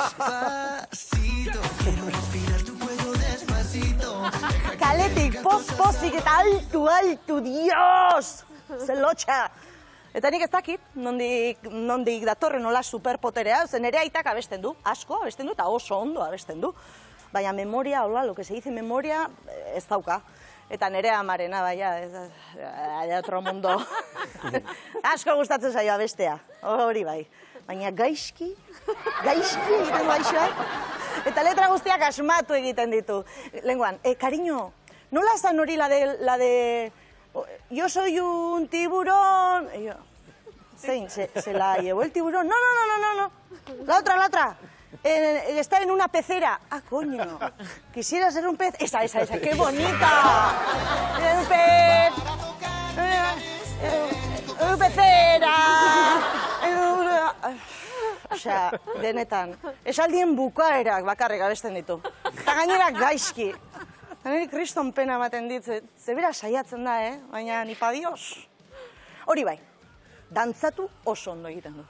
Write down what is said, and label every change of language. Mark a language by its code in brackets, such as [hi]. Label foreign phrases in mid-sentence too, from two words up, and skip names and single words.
[eu] Kaletik, pozik eta altu, Dios! Zelotxa! Eta nik ez dakit, nondik datorren nola superpoterea, zen nere aitak abesten du, asko abesten du eta oso ondo abesten du. Baina memoria, hola, [es] lo que se dice memoria, [eu] ez dauka. Eta nere amarena, baina, [es] de otro mundo. [eu] Asko gustatzen zaio abestea, hori bai. Baina gaizki egiten gaixoa. Eta letra guztiak asmatu egiten ditu. Lenguan, cariño, nola zan hori [es] la de... Yo soy un tiburón... Zein, se la llevó el tiburón? No. La otra. Está en una pecera. Ah, coño. Quisiera ser un pez. Esa. ¡Qué bonita! Un pez. Una pecera. [eu] Osea, denetan. Esaldien bukaerak bakarrik abesten ditu. Eta gainera gaizki. Nire kriston pena ematen dit. Zebera saiatzen da, Baina ni [es] pa Dios. [eu] Hori bai. Dantzatu oso ondo egiten du.